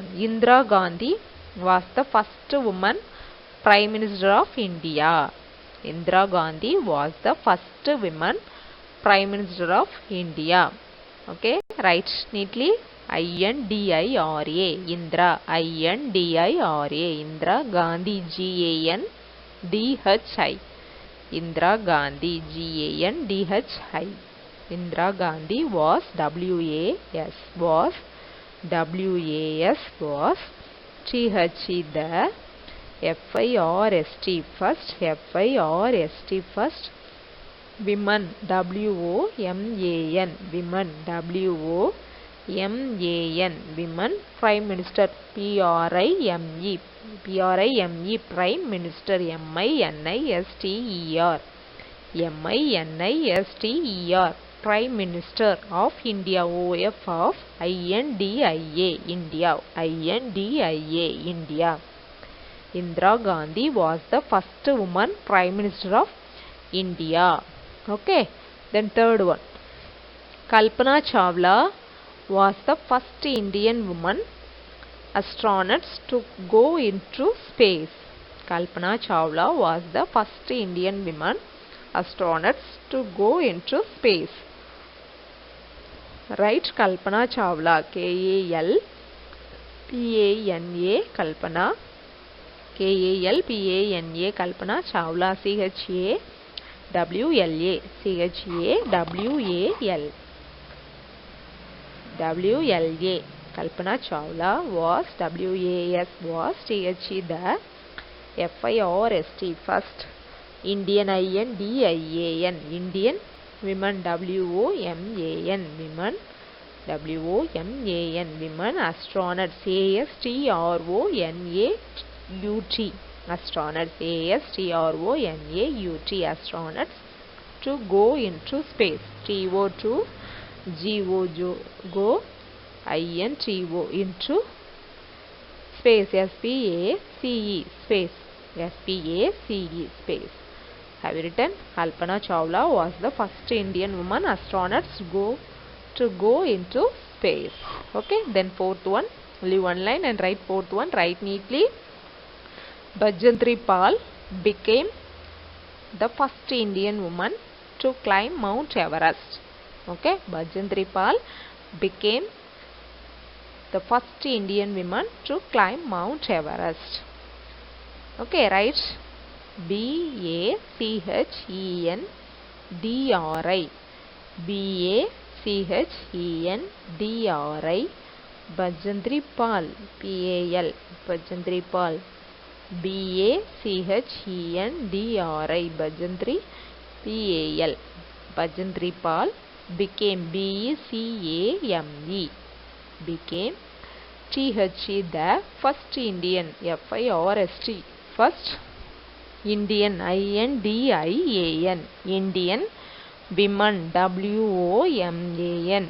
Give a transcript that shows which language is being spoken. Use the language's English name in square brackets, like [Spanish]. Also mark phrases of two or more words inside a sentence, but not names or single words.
[English] Indira Gandhi was the first woman Prime Minister of India. Indira Gandhi was the first woman Prime Minister of India. Okay, write neatly. I-N-D-I-R-A, Indira, I-N-D-I-R-A, Indira Gandhi, G-A-N-D-H-I, Indira Gandhi, G-A-N-D-H-I. Indira Gandhi was W-A-S, was W-A-S, was T-H-E, the F-I-R-S-T, first, F-I-R-S-T, first, women, W-O-M-A-N, women, W-O-M-A-N, women, Prime Minister, P-R-I-M-E, P-R-I-M-E, Prime Minister, M-I-N-I-S-T-E-R, M-I-N-I-S-T-E-R, Prime Minister of India, O-F of I-N-D-I-A, India, I-N-D-I-A, India. Indira Gandhi was the first woman Prime Minister of India. Okay. Then third one. Kalpana Chawla was the first Indian woman astronaut to go into space. Kalpana Chawla was the first Indian woman astronaut to go into space. Write Kalpana Chawla, K-A-L-P-A-N-A, Kalpana, K-A-L-P-A-N-A, Kalpana Chawla, C-H-A-W-L-A, C-H-A-W-A-L, W-L-A. Kalpana Chawla was W-A-S, was T-H-E, the F-I-R-S-T, first, Indian, I-N-D-I-A-N, Indian, women, W-O-M-A-N, women, W-O-M-A-N, women, astronauts, A-S-T-R-O-N-A-U-T, astronauts, A-S-T-R-O-N-A-U-T, astronauts, to go into space, T-O, G-O, go, I-N-T-O, into space, S-P-A-C-E, space, S-P-A-C-E, space. Have you written? Kalpana Chawla was the first Indian woman astronaut to go into space. Okay, then fourth one, leave one line and write fourth one, write neatly. Bajrang Pal became the first Indian woman to climb Mount Everest. Okay, Bajrang Pal became the first Indian woman to climb Mount Everest. Okay, right? BACHENDRI. BACHENDRI. Bajendri Pal. PAL. Bajendri Pal. BACHENDRI. Bajendri PAL. Bajendri Pal became BECAME. Became THE the first Indian. FIRST. First Indian. INDIAN. Indian woman. WOMAN.